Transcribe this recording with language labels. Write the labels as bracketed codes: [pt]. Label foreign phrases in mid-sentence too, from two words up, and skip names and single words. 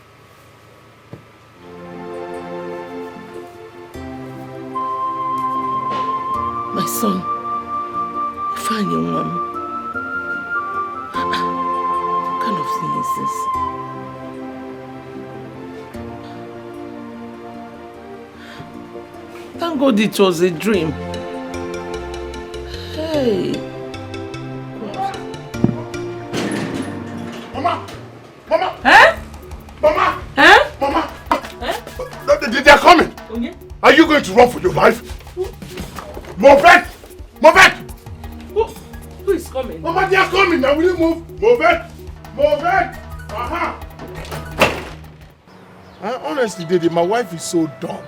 [en] My son, find your mom. What kind of thing is this? Thank God it was a dream. Hey. Mama! Mama! Huh? Mama! Huh? Mama! Huh? They are coming! Okay. Are you going to run for your life? Move it! Move it! Who is coming? Mama, they are coming now. Will you move? Move it! Move it! Honestly, Dede, my wife is so dumb.